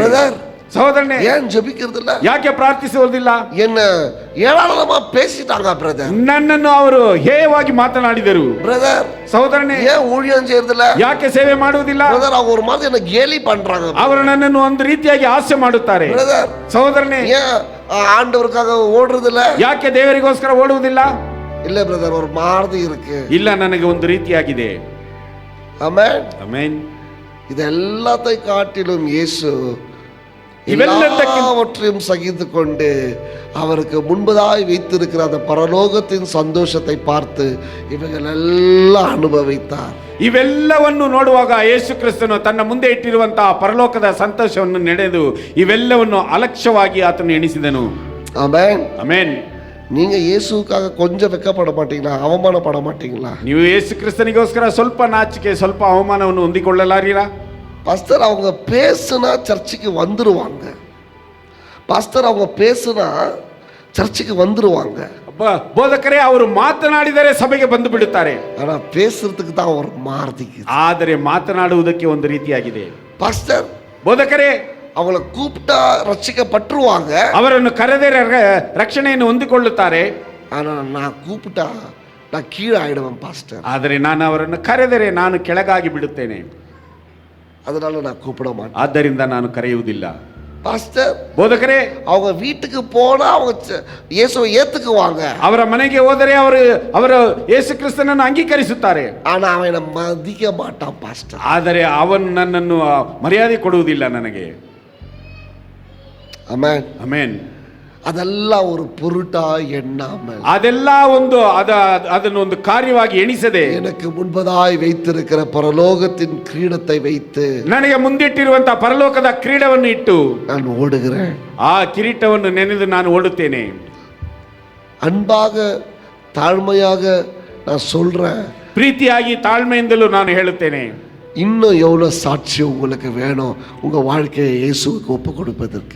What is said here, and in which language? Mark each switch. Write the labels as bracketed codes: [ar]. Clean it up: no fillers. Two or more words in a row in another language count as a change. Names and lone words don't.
[ta] பிரதர், [kn] ಸಹೋದರನೇ, [ta] ஏன் ஜெபிக்கிறதில்ல? [kn] ಯಾಕೆ ಪ್ರಾರ್ಥಿಸುವುದಿಲ್ಲ? [ta] என்ன ஏளனமா பேசிட்டாங்க பிரதர். [kn] ನನ್ನನ್ನು ಅವರು ಹೇಯವಾಗಿ ಮಾತನಾಡಿದರು. [ta] பிரதர், [kn] ಸಹೋದರನೇ, [ta] ஏன் ஊழியம் செய்யறதில்ல? [kn] ಯಾಕೆ ಸೇವೆ ಮಾಡುವುದಿಲ್ಲ? [ta] பிரதர், அவங்க ஒரு மாதிரி என்ன கேலி பண்றாங்க. [kn] ಅವರು ನನ್ನನ್ನು ಒಂದು ರೀತಿಯಾಗಿ ಹಾಸ್ಯ ಮಾಡುತ್ತಾರೆ. [ta] பிரதர், [kn] ಸಹೋದರನೇ, [ta] ஏன் ஆண்டவருக்காக ஓடுறதில்ல? [kn] ಯಾಕೆ ದೇವರಿಗೋಸ್ಕರ ಓಡುವುದಿಲ್ಲ? [ta] இல்ல பிரதர், ஒரு மாதிரி இருக்கு. [kn] ಇಲ್ಲ, ನನಗೆ ಒಂದು ರೀತಿಯಾಗಿದೆ. [ta] ஆமென், [kn] ಆಮೆನ್. [ta] இது எல்லாத்தையும் காட்டிலும் இயேசு எல்லாவற்றையும் சகித்து கொண்டு அவருக்கு முன்பதாய் வைத்திருக்கிற அந்த பரலோகத்தின் சந்தோஷத்தை பார்த்து இவர்கள் எல்லாம் அனுபவித்தார். [kn] ಇವೆಲ್ಲವನ್ನು ನೋಡುವಾಗ ಯೇಸು ಕ್ರಿಸ್ತನು ತನ್ನ ಮುಂದೆ ಇಟ್ಟಿರುವಂತಹ ಪರಲೋಕದ ಸಂತೋಷವನ್ನು ನಡೆದು ಇವೆಲ್ಲವನ್ನು ಅಲಕ್ಷ್ಯವಾಗಿ ಆತನು ಎಣಿಸಿದನು. [ta] ஆமென். [kn] ಆಮೆನ್. [ta] நீங்க இயேசுவுக்காக கொஞ்சம் வெக்கப்பட மாட்டீங்களா? அவமானப்பட மாட்டீங்களா? [kn] ನೀವು ಯೇಸು ಕ್ರಿಸ್ತನಿಗೋಸ್ಕರ ಸ್ವಲ್ಪ ನಾಚಿಕೆ, ಸ್ವಲ್ಪ ಅವಮಾನವನ್ನು ಹೊಂದಿಕೊಳ್ಳಲಾರಿರಾ? [ta] பாஸ்டர் அவங்க பேசுனா சர்ச்சுக்கு வந்துருவாங்க. பாஸ்டர் அவங்க பேசுனா ಚರ್ಚಿಗೆ வந்துருவாங்க. [kn] ಬೋಧಕರೇ ಅವರು ಮಾತನಾಡಿದರೆ ಸಭೆಗೆ ಬಂದು ಬಿಡುತ್ತಾರೆ. [ta] ஆனா பேசுறதுக்கு தான் ஒரு மார்த்திக்கு. [kn] ಆದರೆ ಮಾತನಾಡುವುದಕ್ಕೆ ಒಂದು ರೀತಿಯಾಗಿದೆ. [ta] பாஸ்டர் [kn] ಬೋಧಕರೇ [ta] அவங்கள கூப்பிட்டா ரட்சிக்கப்பட்டுருவாங்க. [kn] ಅವರನ್ನು ಕರೆದರೆ ರಕ್ಷಣೆಯನ್ನು ಹೊಂದಿಕೊಳ್ಳುತ್ತಾರೆ. [ta] ஆனா நான் கூப்பிட்டா நான் கீழே ஆயிடுவேன் பாஸ்டர். [kn] ಆದರೆ ನಾನು ಅವರನ್ನು ಕರೆದರೆ ನಾನು ಕೆಳಗಾಗಿ ಬಿಡುತ್ತೇನೆ. [ta] அதனால நான் கூப்பிட மாட்டேன். [kn] ಆದ್ದರಿಂದ ನಾನು ಕರೆಯುವುದಿಲ್ಲ. [ta] பாஸ்டர் [kn] ಬೋಧಕರೇ [ta] அவங்க வீட்டுக்கு போனா அவங்க இயேசுவை ஏத்துக்குவாங்க. [kn] ಅವರ ಮನೆಗೆ ಹೋದರೆ ಅವರು ಯೇಸು ಕ್ರಿಸ್ತನನ್ನು ಅಂಗೀಕರಿಸುತ್ತಾರೆ. [ta] ஆனா அவனை மதிக்க மாட்டான் பாஸ்டர். [kn] ಆದರೆ ಅವನು ನನ್ನನ್ನು ಮರ್ಯಾದೆ ಕೊಡುವುದಿಲ್ಲ ನನಗೆ. ಆಮೆನ್. ಆಮೆನ್. [ta] ಅದೆಲ್ಲ ஒரு பொருட்டா எண்ணாமல், [kn] ಅದೆಲ್ಲ ಅದನ್ನು ಒಂದು ಕಾರ್ಯವಾಗಿ ಎಣಿಸದೆ, [ta] எனக்கு முன்பதாய் வைத்திருக்கிற பரலோகத்தின் கிரீடத்தை வைத்து, [kn] ನನಗೆ ಮುಂದಿಟ್ಟಿರುವಂತಹ ಪರಲೋಕದ ಕ್ರೀಡವನ್ನು ಇಟ್ಟು [ta] நான் ஓடுகிறேன். [kn] ಆ ಕಿರೀಟವನ್ನು ನೆನೆದು ನಾನು ಓಡುತ್ತೇನೆ. [ta] அன்பாக தாழ்மையாக நான் சொல்றேன். [kn] ಪ್ರೀತಿಯಾಗಿ ತಾಳ್ಮೆಯಿಂದಲೂ ನಾನು ಹೇಳುತ್ತೇನೆ. [ta] இன்னும் எவ்வளவு சாட்சி உங்களுக்கு வேணும் உங்க வாழ்க்கையை இயேசுவுக்கு ஒப்பு கொடுப்பதற்கு?